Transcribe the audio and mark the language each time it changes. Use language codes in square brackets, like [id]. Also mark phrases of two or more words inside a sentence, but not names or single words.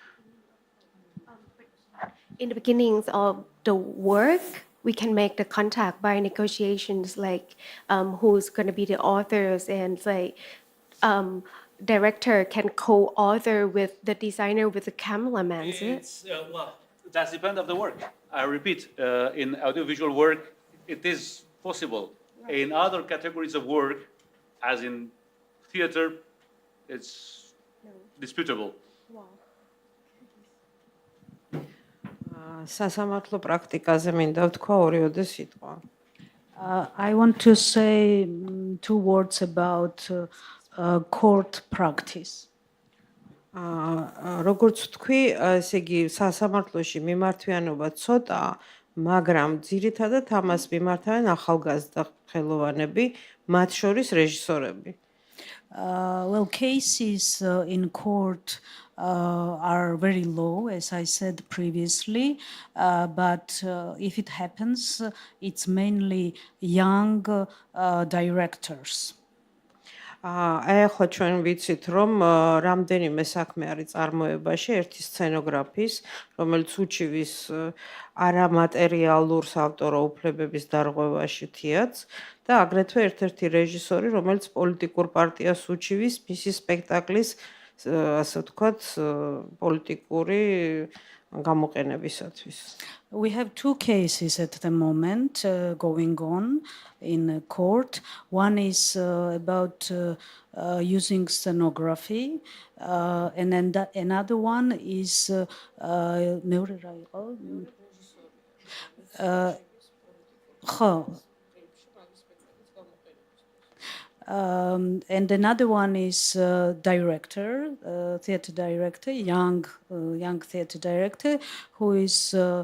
[en] In the beginnings of the work, we can make the contact by negotiations, like who's going to be the authors, and like director can co-author with the designer, with the cameraman. Well, that depends on the work. I repeat, in audiovisual work, it is possible. Right. In other categories of work, as in theater, it's disputable. Wow. [ka] სასამართლო პრაქტიკაზე მინდა ვთქვა ორი სიტყვა. [en] I want to say 2 words about court practice. [ka] როგორც ვთქვი, ესე იგი სასამართლოში მიმართვიანობა ცოტა, მაგრამ ძირითადად ამას მიმართავენ ახალგაზრდა ხელოვანები, მათ შორის რეჟისორები. [en] Well, cases in court are very low, as I said previously, but if it happens, it's mainly young directors. [ka] აი ახლა ჩვენ ვიცით, რომ რამდენიმე საქმე არის წარმოებაში, ერთი სცენოგრაფის, რომელიც უჩივის არამატერიალურ ავტორო უფლებების დარღვევაში თიაც და აგრეთვე ერთ-ერთი რეჟისორი, რომელიც პოლიტიკურ პარტიას უჩივის მისი სპექტაკლის, ასე ვთქვათ, პოლიტიკური გამოყენებისათვის. [en] We have 2 cases at the moment going on in court. One is about using scenography, and then another one is and another one is director, theater director, young theater director, who is